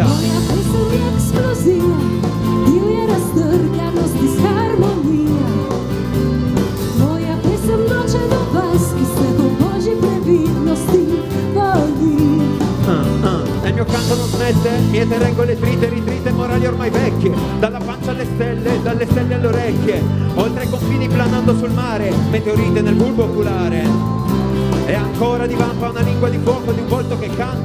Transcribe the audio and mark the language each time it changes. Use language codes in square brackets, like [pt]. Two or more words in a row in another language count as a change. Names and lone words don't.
[sl] Moja pesem je eksplozija divje raztrganost disharmonija Moja pesem noče do vas ki ste po Božji previdnosti volji [it] Nel mio canto non smette, miete regole trite, ritrite morali ormai vecchie Dalla pancia alle stelle, dalle stelle alle orecchie Oltre i confini planando sul mare, meteorite nel bulbo oculare E ancora divampa una lingua di fuoco di un volto che canta